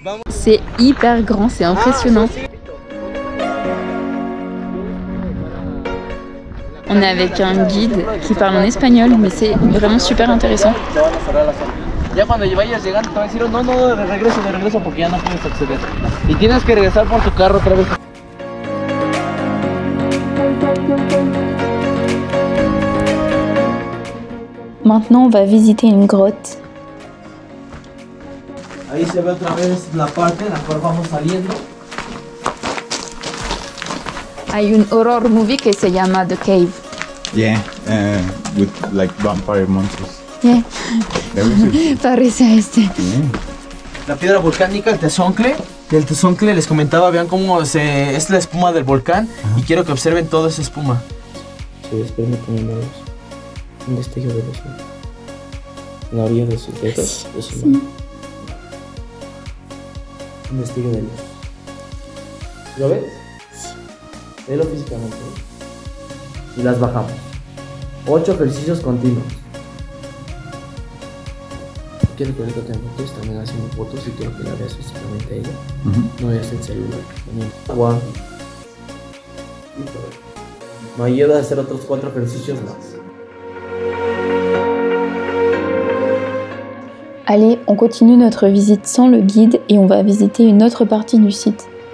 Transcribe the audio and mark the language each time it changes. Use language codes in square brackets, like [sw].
[fr] C'est hyper grand, c'est impressionnant. On est avec un guide qui parle en espagnol, mais c'est vraiment super intéressant. [es] Ya cuando vayas llegando te va a decir, no, de regreso, porque ya no puedes acceder. Y tienes que regresar por tu carro otra vez. [fr] Maintenant, on va visiter une grotte. [es] Ahí se ve otra vez la parte en la cual vamos saliendo. Hay un [en] horror movie [es] que se llama The Cave. [en] Yeah, with like vampire monsters. Yeah. That was it. [es] Parece a este. [en] Yeah. [es] La piedra volcánica, el tezoncle. El tezoncle les comentaba, vean cómo es la espuma del volcán. Y quiero que observen toda esa espuma. Se desprende como un destello de luz, ¿no? En la orilla de sus dedos, de su mano. Un destello de luz. ¿Lo ves? Velo físicamente. Y las bajamos. 8 ejercicios continuos. Quiero que ahorita te enfoques también haciendo fotos y quiero que la veas físicamente a ella. No veas el celular. Agua. Me ayuda a hacer otros 4 ejercicios más. [fr] Allez, on continue notre visite sans le guide et on va visiter une autre partie du site.